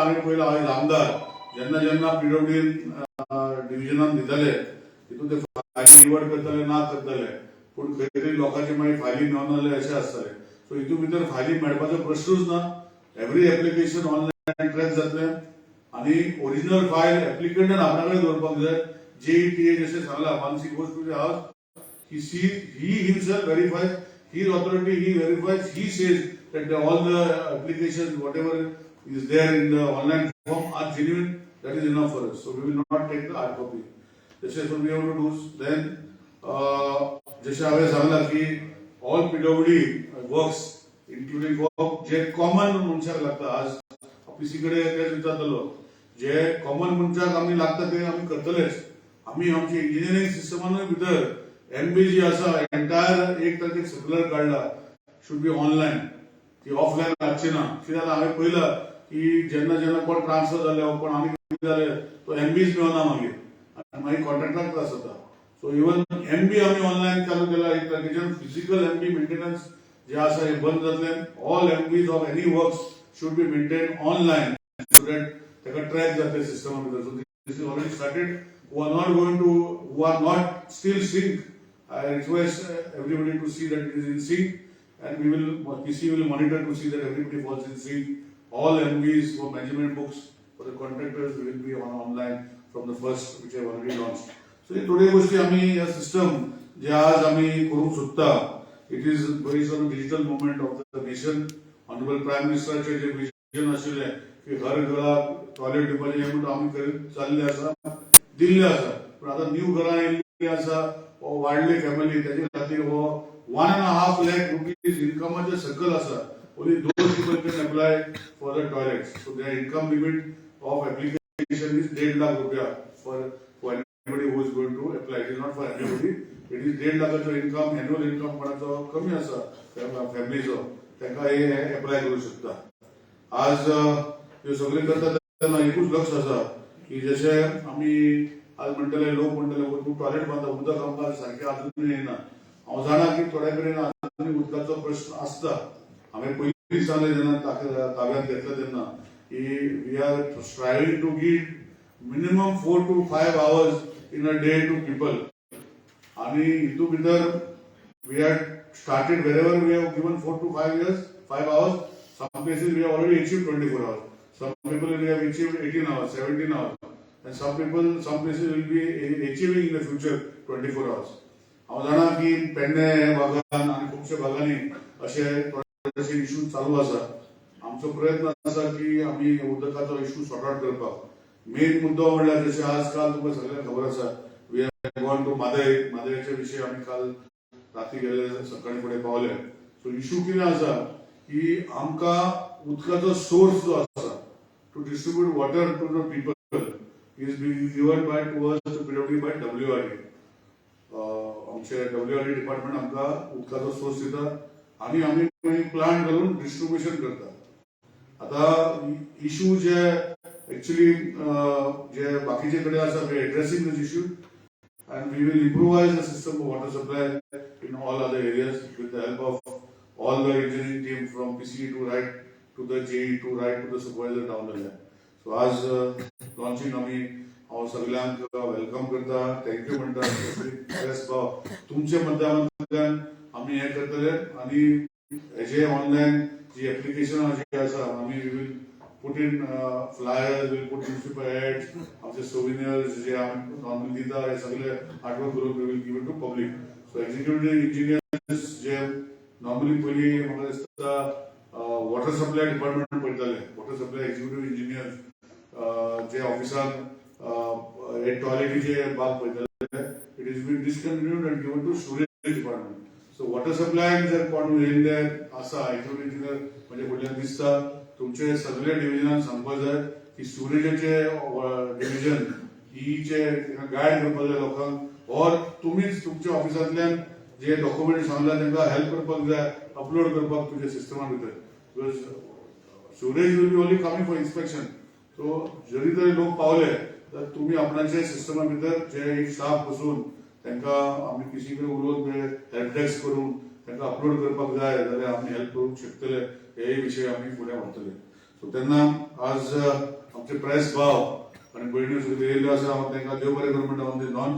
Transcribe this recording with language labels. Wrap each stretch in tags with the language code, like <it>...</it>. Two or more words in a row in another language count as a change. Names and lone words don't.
<kok>हांवें पयला हांवें आमदार जेन्ना जेन्ना PWD डिव्हिजनान दिताले तितून ते फायली निवड करताले ना करताले, पूण खंय तरी लोकांचे मागीर फायली मेळनासले अशें आसताले. सो हितून भितर फायली मेळपाचो प्रश्नूच ना.</kok> <en>every application online track</en> <kok>जातलें, आणि</kok> <en>original file</en> <kok>एप्लिकंटान आपणा कडेन दवरपाक जाय. JETA जशें सांगला,</kok> <en>once he goes to the house, he himself verifies, his authority, he verifies, he says that all the applications, whatever is there in the online form are genuine. That is enough for us. So we will not take the hard copy. This is what we have to do. Then,</en> <kok>जशें हांवें सांगला की</kok> <en>all PWD works, including</en> <kok>जे कॉमन मनशाक लागता. आज ऑफिसी कडेन तेच विचारतलो, जे कॉमन मनशाक आमी लागता ते आमी करतलेच. आम्ही आमची इंजिनिअरिंग सिस्टमानूय भितर MB जी आसा, एंटायर एक तारखेक सर्क्युलर काढला,</kok> <en>should be online,</en> <kok>ती ऑफलायन लागची ना. कित्याक हांवें पळयलां की जेन्ना जेन्ना कोण ट्रान्सफर जाले कोण आनी जाले तो MBच मेळना मागीर, आनी मागीर कॉन्ट्रॅक्टाक त्रास जाता. सो इवन MB आमी ऑनलायन चालू केला. एक तारखेच्यान</kok> <en>physical MB maintenance</en> <kok>जे आसा हे बंद जातले.</kok> <en>all MBs of any works should be maintain online, so that</en> <kok>ताका ट्रॅक जातले सिस्टमा भितर.</kok> <en>So this is already started. Who are not still sync, I request everybody to see that it is in sync, and PC will monitor to see that everybody falls in sync. All MBs for management books for the contractors will be online from the first, which I have already launched. So today</en> <kok>गोष्टी आम्ही या सिस्टम जे आज आम्ही करू शकता,</kok> <en>it is based on digital movement of the nation. Honorable Prime Minister</en> <kok>चे जे विजन आशिल्ले की हर घराक टॉयलेट दिवपाचे हे म्हणून आम्ही करीत चालले आसा, दिल्ले आसा. पण आता न्यू घरां येयल्ली आसा, वाडली फॅमिली, त्याच्या खातीर</kok> <en>1.5 lakh rupees</en> <kok>इनकमाचे सर्कल आसा.</kok> <en>Only those people can apply for the toilets. So their income limit of application is 1.5 lakh rupees for anybody who is going to apply. It is not for everybody. It is 1.5 lakh income, annual income</en> <kok>कोणाचो कमी आसा फॅमिलीचो, ताका हे अप्लाय करू शकता. आज ह्यो सगळे करता तेन्ना एकूच लक्ष आसा की जशे आमी आज म्हणटले, लोक म्हणटले तूं टॉयलेट बांदता, उदक आमकां सारकें अजून येना. हांव जाणा की थोड्या कडेन अजून उदकाचो प्रश्न आसता. हांवें पयलीं सांगलें जेन्ना ताब्यांत घेतलें तेन्ना की</kok> <en>we are striving to give minimum 4 to 5 hours in a day to people.</en> <kok>आणि हितून भितर</kok> <en>we had started wherever we have given 4 to 5 hours. Some places we have already achieved 24 hours. Some people we have achieved 18 hours, 17 hours. and some places will be achieving in the future 24 hours.</en> <kok>हांव जाणा की पेडणे भागान आनी खुबशे भागांनी अशे थोडेशे इश्यू चालू आसा. आमचो प्रयत्न आसा की आमी उदकाचो</kok> <en>issue sort out</en> <kok>करपाक. मेन मुद्दो म्हणल्यार जशे आजकाल तुमकां सगळ्यांक खबर आसा</kok> <en>we are gone to</en> <kok>मादयेचे विशय आमी काल राती गेले सकाळी फुडें पावले. सो इश्यू कितें आसा की आमकां उदकाचो सोर्स जो आसा</kok> <en>to distribute water to the people is being given by to us PWD by WRD.</en> <kok>आमचे WRD डिपार्टमेंट आमकां उदकाचो सोर्स दिता आनी आमी प्लांट घालून डिस्ट्रीब्युशन करता. आता इश्यू जे एक्चुअली जे बाकीचे कडेन आसा</kok> <en>we addressing this issue and we will improvise the system of water supply in all other areas with the help of all the engineering team from PCE to right to the JE to right to the supervisor down the line. So as launching</en> <kok>आम्ही सगळ्यांक वेलकम करता, थँक्यू म्हणटा. प्रेस भाव तुमचे माध्यमांतल्यान आम्ही हे करतले आनी हेजे ऑनलायन जी एप्लिकेशन जी आसा आम्ही</kok> <en>we will put in flyers, we'll put newspaper ads,</en> <kok>आमचे souvenirs जे आम्ही नॉर्मली दिता हे सगळे आठवण करून</kok> <en>we will give it to public. So executive engineers</en> <kok>जे नॉर्मली पयली म्हाका दिसता</kok> <en>water supply department</en> <kok>पळयताले,</kok> <en>water supply executive engineers</en> <kok>जे ऑफिसान हे टॉयलेटीचे बाग पळयताले,</kok> <en>It is been discontinued and given to storage department.</en> <kok>सो</kok> <en>water supply</en> <kok>जर कोण येयल्ले आसा</kok> <en>executive engineer</en> <kok>म्हणजे फुडल्यान दिसता तुमचे सगळे डिव्हिजनान सांगपाक जाय की स्टोरेजाचे डिव्हिजन ही जे गायड करपाक जाय लोकांक और तुमीच तुमच्या ऑफिसांतल्यान जे डॉक्युमेंट सांगला तांकां हेल्प करपाक जाय अपलोड करपाक तुज्या सिस्टमा भितर.</kok> <en>because storage will be only coming for inspection.</en> <kok>सो जरी तरी लोक पावले तर तुम्ही आपणाचे सिस्टमा भितर जे एक स्टाफ बसून तांकां आमी पिसी कडेन उलोवन</kok> <en>help desk</en> <kok>करून तांकां अपलोड करपाक जाय जाल्यार आमी हेल्प करूंक शकतले. हे विषय आम्ही फुडें व्हरतले. सो तेन्ना आज आमचे प्रेस भाव आनी भयण्यो सगळ्यो येयल्ल्यो आसा हांव तांकां देव बरें करूं म्हणटा</kok> <en>on the launch.</en>